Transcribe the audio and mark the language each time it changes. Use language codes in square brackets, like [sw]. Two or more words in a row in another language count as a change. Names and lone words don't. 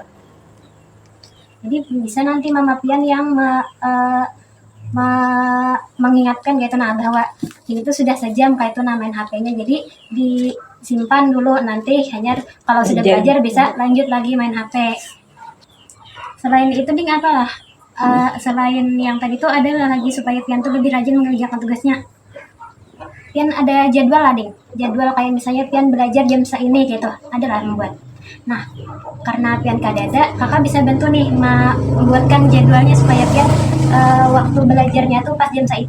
[id] Jadi bisa nanti mama Pian yang mengingatkan gitu nah bahwa ini tuh sudah sejam kayak itu nah main HP-nya, jadi disimpan dulu, nanti hanya kalau sudah belajar bisa lanjut lagi main HP. Selain itu Ding apa selain yang tadi tuh ada lagi supaya Pian tuh lebih rajin mengerjakan tugasnya. Pian ada jadwal lah Ding, jadwal kayak misalnya Pian belajar jam ini gitu, ada lah membuat. Nah, karena Pian kadada, kakak bisa bantu nih membuatkan jadwalnya supaya Pian waktu belajarnya tuh pas jam itu.